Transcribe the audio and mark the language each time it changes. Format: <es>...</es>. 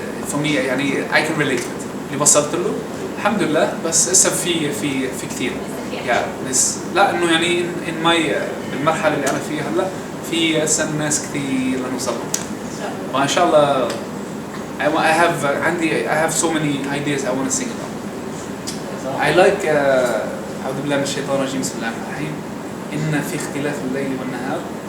<en>For me, I can relate with it.</en> <ar>اللي وصلت له الحمد لله. بس لسه في كثير. لا انه</ar> <en>in my</en> <ar>المرحله اللي انا فيها هلا في هسه ناس كثير لنوصل لهم.</ar> <en>وان شاء الله I have so many ideas I want to sing about. I like</en> <ar>أعوذ بالله من الشيطان الرجيم. بسم الله الرحمن الرحيم. إن في اختلاف الليل والنهار.</ar>